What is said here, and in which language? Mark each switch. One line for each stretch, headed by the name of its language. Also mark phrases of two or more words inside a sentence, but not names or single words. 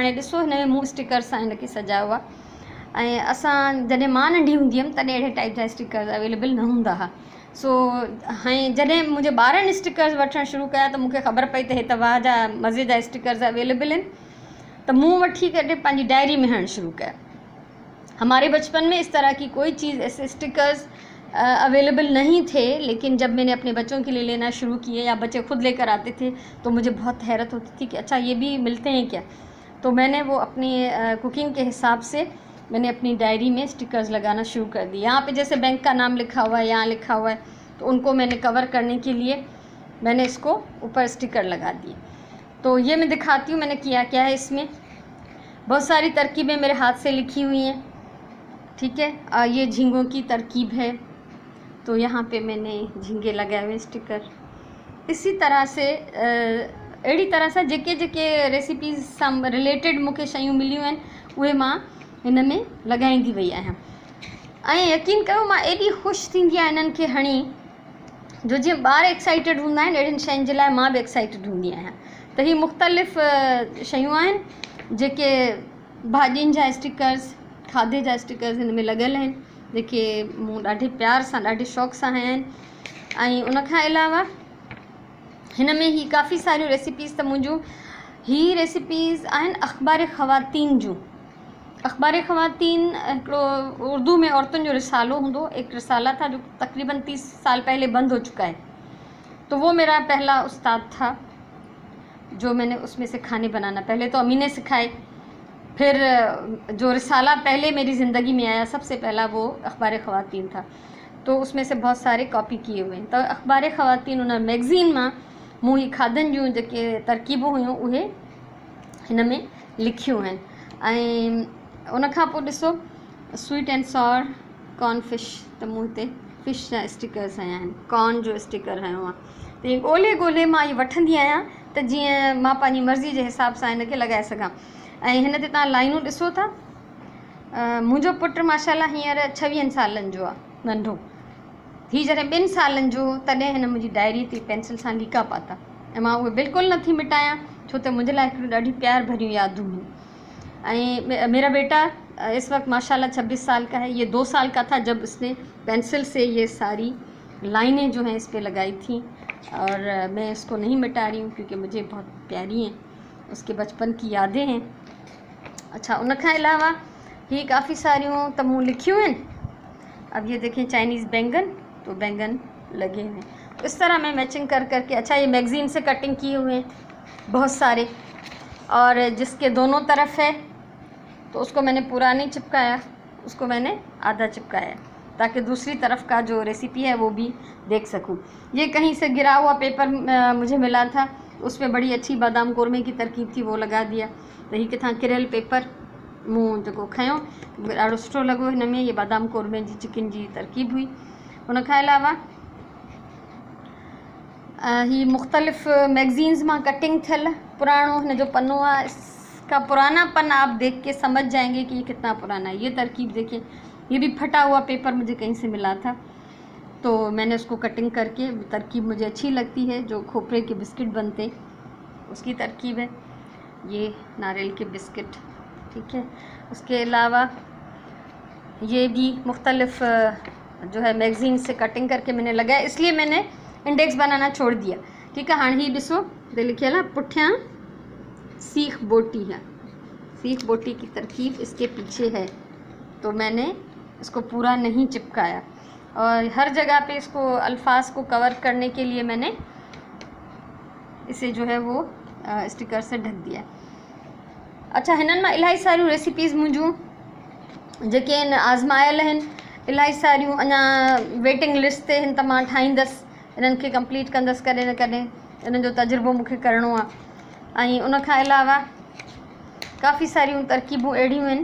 Sindhi: हाणे ॾिसो, हिन में मूं स्टिकर सां हिन खे सजायो आहे। ऐं असां जॾहिं मां नंढी हूंदी हुअमि तॾहिं अहिड़े टाइप जा स्टिकर अवेलेबल न हूंदा हुआ। सो हाणे जॾहिं मुंहिंजे ॿारनि स्टिकर्स वठणु शुरू कया त मूंखे ख़बर पई त हे त वाह जा मज़े जा स्टिकर्स अवेलेबल आहिनि, त मूं वठी करे पंहिंजी डायरी में हणणु शुरू कया।
Hindi: हमारे बचपन में इस तरह की कोई चीज़ ऐसे स्टिकर्स अवेलेबल नहीं थे, लेकिन जब मैंने अपने बच्चों के लिए लेना शुरू किए या बच्चे खुद लेकर आते थे तो मुझे बहुत हैरत होती थी कि अच्छा ये भी मिलते हैं क्या। तो मैंने वो अपनी कुकिंग के हिसाब से मैंने अपनी डायरी में स्टिकर्स लगाना शुरू कर दिए। यहाँ पे जैसे बैंक का नाम लिखा हुआ है, यहाँ लिखा हुआ है, तो उनको मैंने कवर करने के लिए मैंने इसको ऊपर स्टिकर लगा दिए। तो ये मैं दिखाती हूँ मैंने किया क्या है। इसमें बहुत सारी तरकीबें मेरे हाथ से लिखी हुई हैं, ठीक है। ये झींगों की तरकीब है, तो यहाँ पे मैंने झींगे लगाए हुए स्टिकर। इसी तरह से
Sindhi: अहिड़ी तरह सां जेके रेसिपीज़ सां रिलेटेड मूंखे शयूं मिलियूं आहिनि उहे मां हिन में लॻाईंदी वई आहियां। ऐं यकीन कयो, मां एॾी ख़ुशि थींदी आहियां इन्हनि खे हणी, जो जीअं ॿार एक्साइटेड हूंदा आहिनि अहिड़ियुनि शयुनि जे लाइ मां बि एक्साइटेड हूंदी आहियां। त हीअ मुख़्तलिफ़ शयूं आहिनि जेके भाॼियुनि जा स्टिकर्स, खाधे जा स्टिकर्स हिन में लॻियल आहिनि, जेके मूं ॾाढे प्यार सां, ॾाढे शौक़ सां हया आहिनि। ऐं उनखां अलावा हिन में ही काफ़ी सारियूं रेसिपीज़, त मुंहिंजूं ही रेसिपीज़ आहिनि अख़बार ख़वातीन जूं। अख़बार ख़वातीन हिकिड़ो उर्दू में औरतुनि जो रिसालो हूंदो,
Hindi: एक रिसाला था जो तकरीबन 30 साल पहले बंद हो चुका है। तो वो मेरा पहला उस्ताद था जो मैंने उसमें से खाने बनाना, पहले तो अम्मी ने सिखाए, फिर जो रिसाला पहले मेरी ज़िंदगी में आया सबसे पहला वो अख़बार ख़वातीन था, तो उसमें से बहुत सारे कॉपी किए हुए हैं।
Sindhi: तो अख़बार ख़वातीन उन मैगज़ीन मां मूं ही खाधनि जूं जेके तरकीबूं हुयूं उहे हिन में लिखियूं आहिनि। ऐं उनखां पोइ ॾिसो,
English: sweet and sour corn fish,
Sindhi: त मूं हिते फिश जा स्टिकर्स हया आहिनि, कॉर्न जो स्टिकर हयो आहे। त ईअं ॻोल्हे मां इहे वठंदी आहियां त जीअं मां पंहिंजी मर्ज़ी जे हिसाब सां हिन खे लॻाए सघां। ऐं हिन ते तव्हां लाइनूं ॾिसो था, मुंहिंजो पुटु माशाल्लाह हींअर 26 सालनि जो आहे, नंढो। हीअ जॾहिं 2 सालनि जो तॾहिं हिन मुंहिंजी डायरी ते पेंसिल सां लीका पाता, ऐं मां उहे बिल्कुलु नथी मिटायां, छो त मुंहिंजे लाइ हिकिड़ी ॾाढी प्यार भरियूं यादूं हुयूं।
Hindi: ऐं मेरा बेटा इस वक्त माशाल्लाह 26 साल का है। ये 2 साल का था जब इसने पेंसिल से ये सारी लाइनें जो हैं इस पर लगाई थी, और मैं इसको नहीं मिटा रही हूँ क्योंकि मुझे बहुत प्यारी हैं, उसके बचपन की यादें हैं। अच्छा,
Sindhi: उनखां अलावा ही काफ़ी सारियूं त मूं लिखियूं आहिनि।
Hindi: अब ये देखें चाइनीज़ बैंगन, तो बैंगन लगे हुए हैं। इस तरह मैं मैचिंग कर करके, अच्छा ये मैगज़ीन से कटिंग किए हुए हैं बहुत सारे, और जिसके दोनों तरफ है तो उसको मैंने पूरा नहीं चिपकाया, उसको मैंने आधा चिपकाया ताकि दूसरी तरफ का जो रेसिपी है वो भी देख सकूं। ये कहीं से गिरा हुआ पेपर मुझे मिला था, उसमें बड़ी अच्छी बादाम कौरमे की तरकीब थी, वो लगा दिया।
Sindhi: तो ही किथां किरियल पेपर मूं जेको खयों, ॾाढो सुठो लॻो। हिन में ये बादाम कौरमे जी चिकन जी तरकीब हुई। उन खां अलावा ही मुख़्तलिफ़ मैगज़ीन्स मां कटिंग थियल पुराणो हिन जो पन्नो आहे।
Hindi: इसका पुरानापन आप देख के समझ जाएंगे कि ये कितना पुराना है। ये तरकीब देखिए, ये भी फटा हुआ पेपर मुझे कहीं से मिला था, तो मैंने उसको कटिंग करके, तरकीब मुझे अच्छी लगती है, जो खोपरे के बिस्किट बनते उसकी तरकीब है। ये नारियल के बिस्किट, ठीक है। उसके अलावा ये भी मुख्तलिफ़ जो है मैगज़ीन से कटिंग करके मैंने लगाया, इसलिए मैंने इंडेक्स बनाना छोड़ दिया, ठीक है। हाँ
Sindhi: ही ॾिसो ते लिखियल आहे पुठियां
Hindi: सीख बोटी है, सीख बोटी की तरकीब इसके पीछे है, तो मैंने इसको पूरा नहीं चिपकाया और हर जगह पे इसको अल्फाज को कवर करने के लिए मैंने इसे जो है वो स्टिकर से ढक दिया। अच्छा,
Sindhi: हिननि मां इलाही सारियूं रेसिपीज़ मुंहिंजूं जेके आहिनि आज़मायल आहिनि, इलाही सारियूं अञा
English: waiting list
Sindhi: ते आहिनि, त मां ठाहींदसि, इन्हनि खे कंप्लीट कंदसि कॾहिं न कॾहिं, इन्हनि जो तजुर्बो मूंखे करिणो आहे। ऐं उन खां अलावा काफ़ी सारियूं तरकीबूं अहिड़ियूं आहिनि।